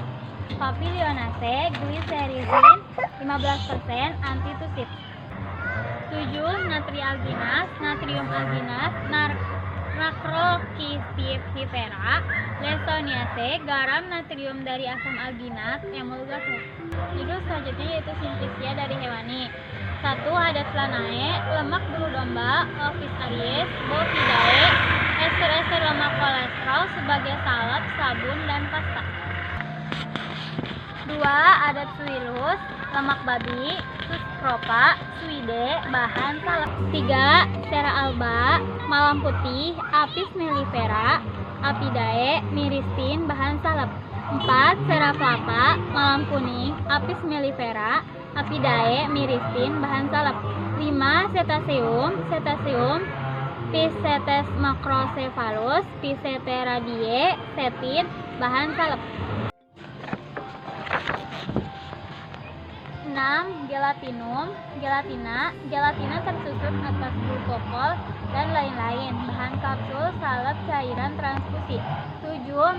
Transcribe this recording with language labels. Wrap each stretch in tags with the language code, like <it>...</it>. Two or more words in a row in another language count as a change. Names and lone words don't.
<id>Papilionase, glycerizin 15%, antitusif. 7. Natrialginas, natrium alginas, Macrocystifera. Lesoniase, garam natrium dari asam alginat, emulgase. Judul selanjutnya yaitu simplicia dari hewani. 1. Hadaslanae, lemak bulu domba, Ovis aries, Bovidae, ester-ester lemak kolesterol sebagai salep, sabun, dan pasta. 2. Adat suilus, lemak babi, Suscropa, suide, bahan salep. 3. Sera alba, malam putih, Apis mellifera, Apidae, miristin, bahan salep. 4. Sera flava, malam kuning, Apis mellifera, Apidae, miristin, bahan salep. 5. Cetaceum, Pisetes macrocephalus, Piseteradiae, setin, bahan salep. 6. Gelatina tersusun atas glukopol dan lain-lain, bahan kapsul, salep, cairan, transfusi. 7.</id>